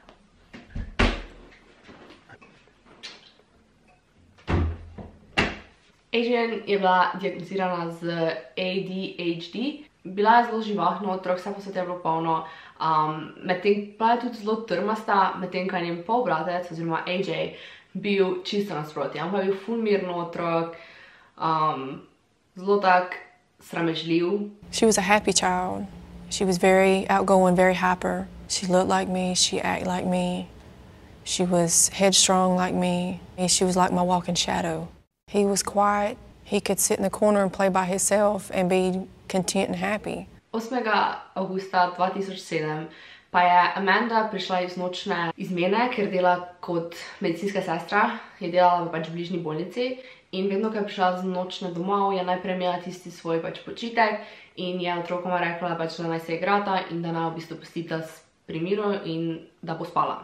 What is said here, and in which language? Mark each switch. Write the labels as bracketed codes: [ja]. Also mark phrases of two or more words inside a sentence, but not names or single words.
[sl] Adrienne je bila diagnozirana z ADHD. Bila je zelo živahna otrok, vse posod je bilo polno. Bila je tudi zelo trmasta, medtem ko je njen polbratec, oziroma AJ, bil čisto nasproti. On pa je bil ful mirno otrok, zelo tak sramežljiv. [en] She was a happy child. She was very outgoing, very hyper. She looked like me, she acted like me. She was headstrong like me. She was like my walking shadow. He was quiet. He could sit in the corner and play by himself and be content and happy. [sl] 8. avgusta 2007 pa je Amanda prišla iz nočne izmene, ker dela kot medicinska sestra, je delala v bližnji bolnici in vedno, ko je prišla z nočne domov, je najprej imela tisti svoj počitek in je otrokoma rekla, da naj se igrata in da naj v bistvu pustita pri miru in da bo spala.